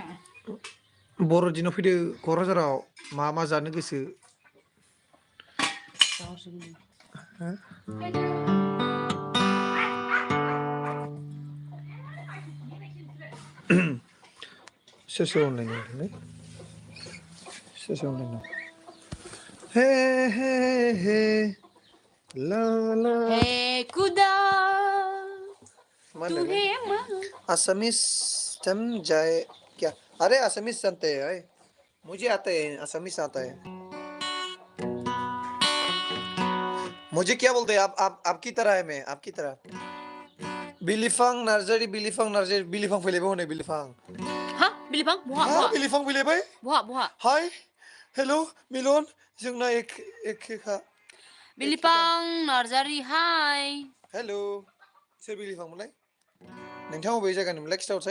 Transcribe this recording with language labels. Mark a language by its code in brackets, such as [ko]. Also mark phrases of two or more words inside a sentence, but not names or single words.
[brx] बर'दिनाव फैदो क'क्राझाराव मा जानो गोसो सोर अनलाइन हे हे हे ला ला [hi] हे खुदा तुम्हें असमीज तुम जाए क्या अरे असमीज जानते हैं मुझे आता है असमीज आता है मुझे क्या बोलते हैं आपकी तरह है मैं आपकी तरह बिलिफां नार्जारी बिलिफां [brx] फैलायबाय हनै बिलिफां हा बिलिफां बहा बिलिफां फैलायबाय बहा हाय हेलो मिलन जोंना एखेखा बिलिफां नार्जारी हाय हेलो सोर बिलिफांमोनलाय नोंथाङा बबे जायगानिमोनलाय खिथाहरसाय